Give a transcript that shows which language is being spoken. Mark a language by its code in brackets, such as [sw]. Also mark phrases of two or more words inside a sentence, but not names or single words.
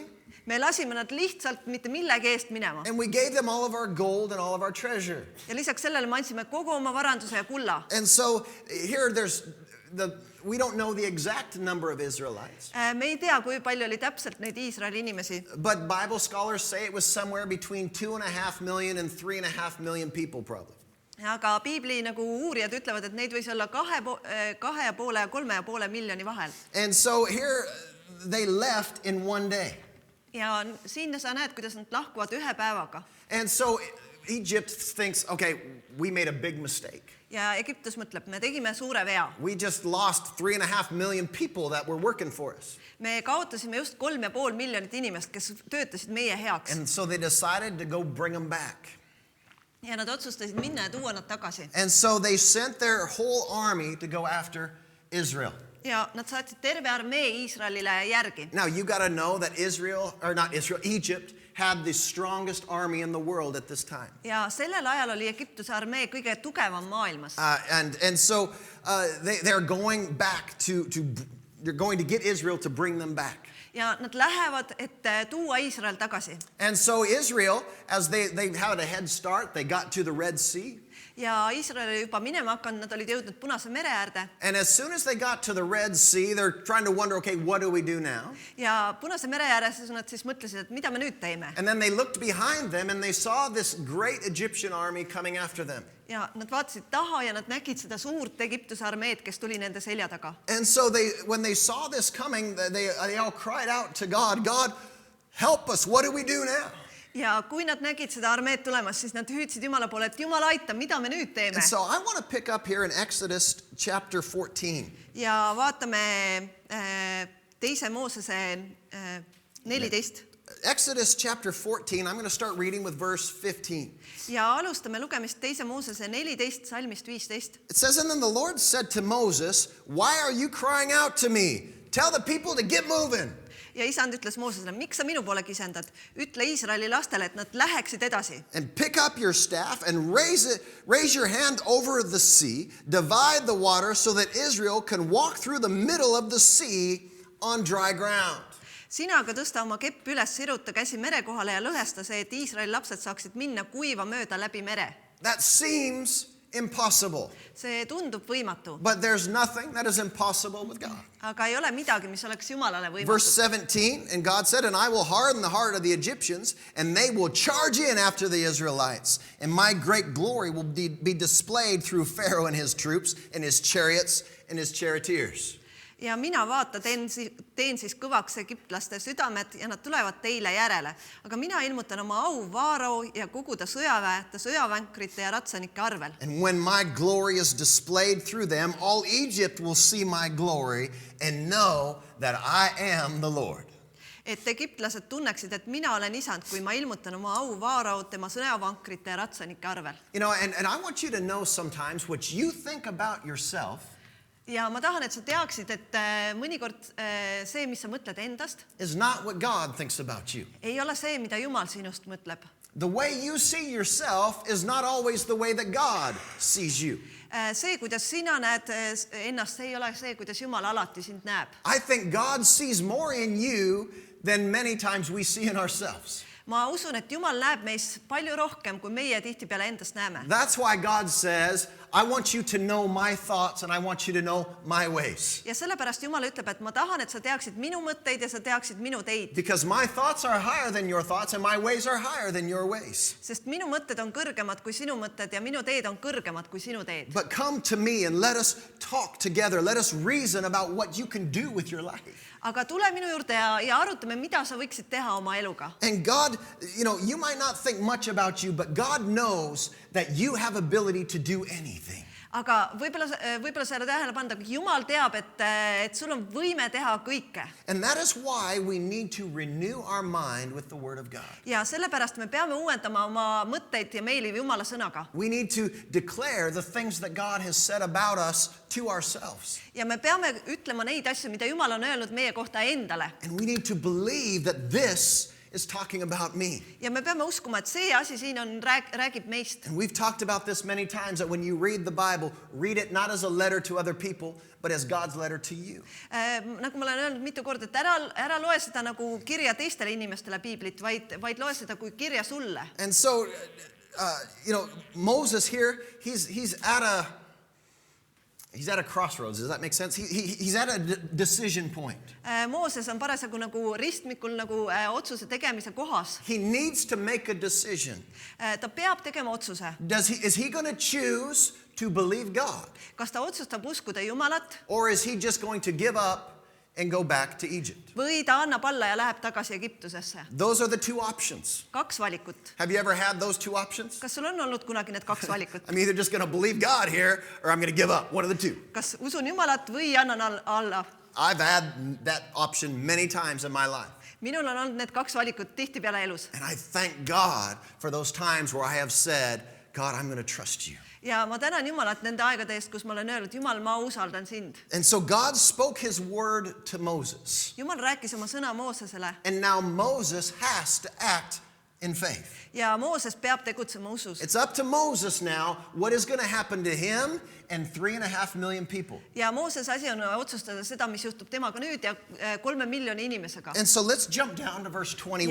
[et] Me lasime nad lihtsalt mitte millegi eest minema. [en] And we gave them all of our gold and all of our treasure. [et] Ja lisaks sellele me andsime kogu oma varanduse ja kulla. [en] And so here we don't know the exact number of Israelites. [et] Me ei tea, kui palju oli täpselt neid Iisraeli inimesi. [en] But Bible scholars say it was somewhere between 2.5 million and 3.5 million people probably. [et] Aga piibli nagu uurijad ütlevad, et neid võis olla 2,5 ja 3,5 miljoni vahel. [en] And so here they left in one day. [et] Ja siin sa näed, kuidas nad lahkuvad ühe päevaga. [en] And so Egypt thinks, okay, we made a big mistake. [et] Ja Egiptus mõtleb, me tegime suure vea. [en] We just lost 3.5 million people that were working for us. [et] Me kaotasime just 3,5 miljonit inimest, kes töötasid meie heaks. [en] And so they decided to go bring them back. [et] Ja nad otsustasid minna ja tuua nad tagasi. [en] And so they sent their whole army to go after Israel. [et] Ja nad saatsid terve armee Iisraelile järgi. [en] Now you got to know that Egypt had the strongest army in the world at this time. [et] Ja sellel ajal oli Egiptuse armee kõige tugevam maailmas. [en] And so they're going back they're going to get Israel to bring them back. [et] Ja nad lähevad, et tuua Iisrael tagasi. [en] And so Israel, as they had a head start, they got to the Red Sea. [et] Ja Iisrael oli juba minema hakanud, nad olid jõudnud Punase mere äärde. [en] And as soon as they got to the Red Sea, they're trying to wonder, okay, what do we do now? [et] Ja Punase mere ääres nad siis mõtlesid, et mida me nüüd teeme. [en] And then they looked behind them and they saw this great Egyptian army coming after them. [et] Ja nad vaatasid taha ja nad nägid seda suurt Egiptuse armeed, kes tuli nende selja taga. [en] And so when they saw this coming, they all cried out to God, God, help us, what do we do now? [et] Ja kui nad nägid seda armeed tulemas, siis nad hüüdsid Jumala poole, et Jumal aita, mida me nüüd teeme. [en] And so I want to pick up here in Exodus chapter 14. [et] Ja vaatame teise Moosese 14. [en] Exodus chapter 14, I'm going to start reading with verse 15. [et] Ja alustame lugemist teise Moosese 14 salmist 15. [en] It says, and then the Lord said to Moses, why are you crying out to me? Tell the people to get moving. [et] Ja isand ütles Moosesele, miks sa minu poole kisendad? Ütle Iisraeli lastele, et nad läheksid edasi. [en] And pick up your staff and raise your hand over the sea, divide the water so that Israel can walk through the middle of the sea on dry ground. [et] Sina aga tõsta oma kepp üles, siruta käsi mere kohale ja lõhesta see, et Iisraeli lapsed saaksid minna kuiva mööda läbi mere. [en] That seems impossible. [et] See tundub võimatu. [en] But there's nothing that is impossible with God. [et] Aga ei ole midagi, mis oleks Jumalale Verse võimatu. 17, [en] and God said, and I will harden the heart of the Egyptians, and they will charge in after the Israelites, and my great glory will be displayed through Pharaoh and his troops, and his chariots, and his charioteers. [et] Ja mina vaata, teen siis kõvaks egiptlaste südamed ja nad tulevad teile järele. Aga mina ilmutan oma au Vaarao ja kogu ta sõjavankrite ja ratsanike arvel. [en] And when my glory is displayed through them, all Egypt will see my glory and know that I am the Lord. [et] et egiptlased tunneksid, et mina olen isand, kui ma ilmutan oma au Vaarao tema sõjavankrite ja ratsanike arvel. [en] You know, and I want you to know sometimes what you think about yourself [et] Ja ma tahan, et sa teaksid, et mõnikord see, mis sa mõtled endast, [en] is not what God thinks about you. [et] ei ole see, mida Jumal sinust mõtleb. [en] The way you see yourself is not always the way that God sees you. [et] See, kuidas sina näed ennast, see ei ole see, kuidas Jumal alati sind näeb. [en] I think God sees more in you than many times we see in ourselves. [et] Ma usun, et Jumal näeb meis palju rohkem, kui meie tihtipeale endast näeme. [en] That's why God says, I want you to know my thoughts and I want you to know my ways. [et] Ja sellepärast Jumal ütleb, et ma tahan, et sa teaksid minu mõtteid ja sa teaksid minu teid. [en] Because my thoughts are higher than your thoughts and my ways are higher than your ways. [et] Sest minu mõtted on kõrgemad kui sinu mõtted ja minu teed on kõrgemad kui sinu teed. [en] But come to me and let us talk together. Let us reason about what you can do with your life. [et] Aga tule minu juurde ja arutame, mida sa võiksid teha oma eluga. [en] And God, you know, you might not think much about you, but God knows that you have ability to do anything. [et] Aga võib-olla sa ei ole tähele pannud, aga Jumal teab, et sul on võime teha kõike. [en] And that is why we need to renew our mind with the Word of God. [et] Ja sellepärast me peame uuendama oma mõtteid ja meeli Jumala sõnaga. [en] We need to declare the things that God has said about us to ourselves. [et] Ja me peame ütlema neid asju, mida Jumal on öelnud meie kohta endale. [en] And we need to believe that this is talking about me. [et] Ja me peame uskuma, et see asi siin on, räägib meist. [en] And we've talked about this many times, that when you read the Bible, read it not as a letter to other people, but as God's letter to you. [et] Nagu ma olen öelnud mitu korda, et ära loe seda nagu kirja teistele inimestele piiblit, vaid loe seda kui kirja sulle. [en] And so, you know, Moses here, he's at a crossroads. Does that make sense? He's at a decision point. [et] Mooses on parasjagu nagu ristmikul nagu otsuse tegemise kohas. [en] He needs to make a decision. [et] Ta peab tegema otsuse. [en] Is he going to choose to believe God? [et] Kas ta otsustab uskuda Jumalat? [en] Or is he just going to give up and go back to Egypt? [et] Või ta annab alla ja läheb tagasi Egiptusesse? [en] Those are the two options. [et] Kaks valikut. [en] Have you ever had those two options? [et] Kas sul on olnud kunagi need kaks valikut? [en] I'm either just going to believe God here or I'm going to give up. One of the two. [et] Kas usun Jumalat või annan alla? [en] I've had that option many times in my life. [et] Minul on olnud need kaks valikut tihtipeale elus. [en] And I thank God for those times where I have said, God, I'm going to trust you. [et] Ja ma tänan Jumalat nende aegade eest, kus ma olen öelnud, Jumal, ma usaldan sind. [en] And so God spoke his word to Moses. [et] Jumal rääkis oma sõna Moosesele. [en] And now Moses has to act in faith. [et] Ja Mooses peab tegutsema usus. [en] It's up to Moses now what is going to happen to him and 3.5 million people. [et] Ja Mooses asi on otsustada seda, mis juhtub temaga nüüd ja 3 miljoni inimesega. [en] And so let's jump down to verse 21.